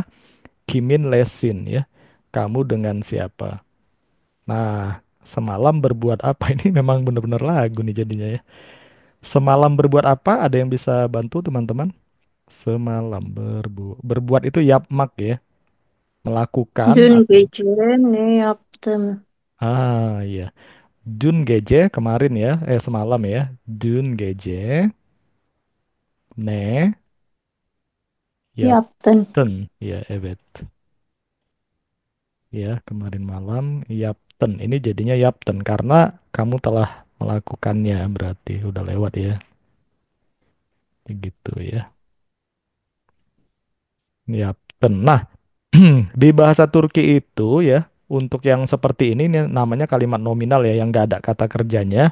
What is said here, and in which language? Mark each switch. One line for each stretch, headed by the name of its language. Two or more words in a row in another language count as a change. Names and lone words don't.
Turkish: Kimin Lesin
Indonesian: ya. Kamu dengan siapa? Nah, semalam berbuat apa ini memang benar-benar lagu nih jadinya ya. Semalam berbuat apa? Ada yang bisa bantu teman-teman? Semalam berbuat itu yapmak ya. Melakukan
Turkish: Dün
Indonesian: atau
Turkish: gece ne yaptım?
Indonesian: iya.
Turkish: Dun Gece
Indonesian: kemarin ya, semalam ya.
Turkish: Dun Gece ne Yaptın. yaptın ya, evet.
Indonesian: Ya, kemarin malam yaptın. Ini jadinya yaptın karena kamu telah melakukannya berarti udah lewat ya. Gitu ya. Ya, nah, di bahasa Turki itu ya, untuk yang seperti ini namanya kalimat nominal ya, yang nggak ada kata kerjanya.